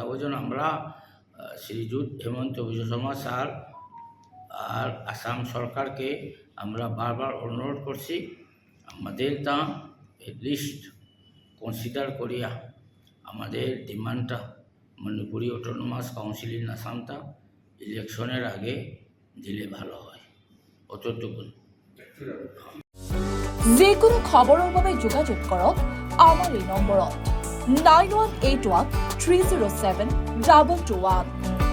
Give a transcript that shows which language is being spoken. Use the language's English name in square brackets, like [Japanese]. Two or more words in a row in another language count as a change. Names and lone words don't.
[Bangla] ওই জন্য আমরা শ্রীযুত হেমন্ত বিশ্ব শর্মা স্যার আর আসাম সরকারকে আমরা বারবার অনুরোধ করছি আমাদের তা [English] at least consider [Bangla] করিয়া আমাদের ডিমান্ডটা মণিপুরি অটোনমাস কাউন্সিল ইন আসামটা ইলেকশনের আগে দিলে ভালো হয়, অতটুকুন। [Assamese] যিকোনো খবৰৰ বাবে যোগাযোগ কৰক আমাৰ এই নম্বৰত 9181 307 2221।